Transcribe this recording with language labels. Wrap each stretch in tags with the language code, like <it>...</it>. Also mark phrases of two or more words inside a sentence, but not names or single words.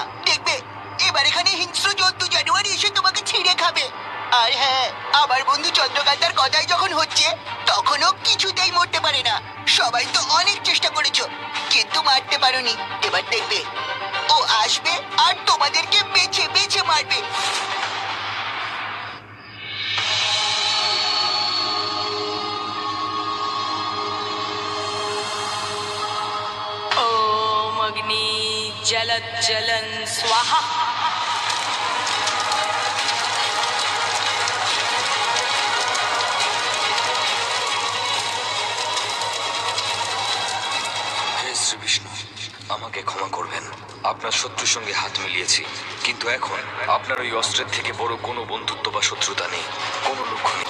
<bn>দেখবে এবার এখানে হিংস্র জন্তু জানুয়ারি এসে তোমাকে ছিঁড়ে খাবে। আর হ্যাঁ, আমার বন্ধু চন্দ্রকান্তার কথাই যখন হচ্ছে, তখনও কিছুতেই মরতে পারে না। সবাই তো অনেক চেষ্টা করেছো, কিন্তু মারতে পারোনি। এবার দেখবে ও আসবে আর তোমাদেরকে বেছে বেছে মারবে।</bn> <sa>ओम अग्नि जलज्जलन स्वाहा।</sa> <bn>হে শ্রী বিষ্ণু, আমাকে ক্ষমা করবেন। আপনার শত্রুর সঙ্গে হাত মিলিয়েছি, কিন্তু এখন আপনার ওই অস্ত্রের থেকে বড় কোনো বন্ধুত্ব বা শত্রুতা নেই, কোনো লক্ষ্য নেই।</bn>